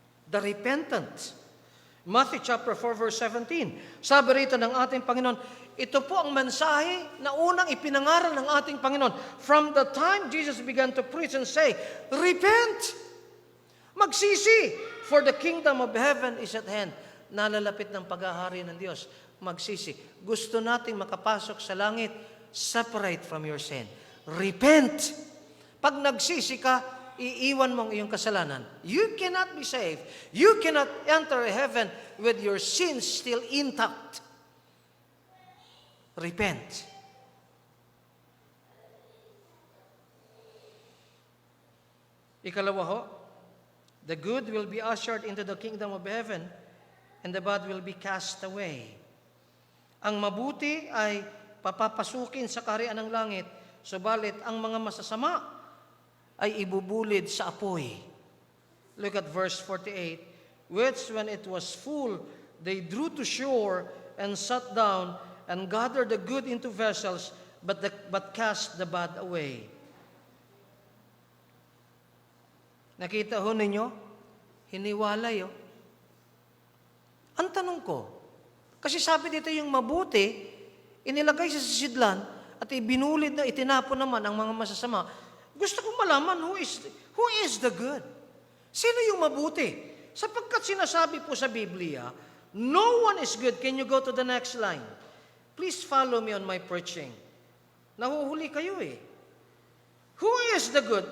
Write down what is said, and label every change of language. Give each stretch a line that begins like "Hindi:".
English: The repentant. Matthew chapter 4 verse 17.
Filipino: Sabi rito ng ating Panginoon, ito po ang mensahe na unang ipinangaral ng ating Panginoon.
English: From the time Jesus began to preach and say, repent!
Filipino: Magsisi!
English: For the kingdom of heaven is at hand.
Filipino: Nalalapit ng paghahari ng Diyos. Magsisi. Gusto nating makapasok sa langit,
English: separate from your sin. Repent!
Filipino: Pag nagsisi ka, iiwan mo ang iyong kasalanan.
English: You cannot be saved. You cannot enter heaven with your sins still intact. Repent.
Filipino: Ikalawa ho,
English: the good will be ushered into the kingdom of heaven and the bad will be cast away.
Filipino: Ang mabuti ay papapasukin sa kaharian ng langit, subalit ang mga masasama ay ibubulid sa apoy.
English: Look at verse 48. Which when it was full, they drew to shore and sat down and gathered the good into vessels, but cast the bad away.
Filipino: Nakita ho ninyo? Hiniwalay. Ang tanong ko, kasi sabi dito yung mabuti, inilagay sa sisidlan at ibinulid na itinapon naman ang mga masasama. Gusto kong malaman,
English: who is the good?
Filipino: Sino yung mabuti? Sapagkat sinasabi po sa Biblia,
English: no one is good. Can you go to the next line? Please follow me on my preaching.
Filipino: Nahuhuli kayo eh.
English: Who is the good?